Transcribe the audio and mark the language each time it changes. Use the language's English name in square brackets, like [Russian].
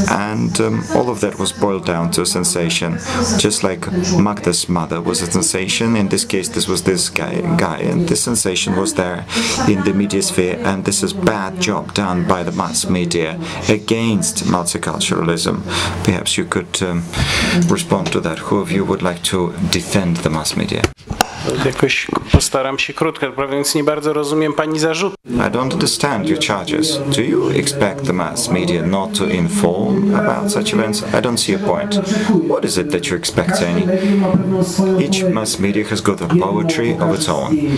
[English] And all of that was boiled down to a sensation. Just like Magda's mother was a sensation, in this case this was this guy, and this sensation was there in the media sphere, and this is bad job done by the mass media against multiculturalism. Perhaps you could respond to that. Who of you would like to defend the mass media? [Polish] Jakoś postaram się krótko, więc nie bardzo rozumiem pani zarzut. [English] I don't understand your charges. Do you expect the mass media not to inform about such events? I don't see a point. What is it that you're expecting? Each mass media has got a poetry of its own.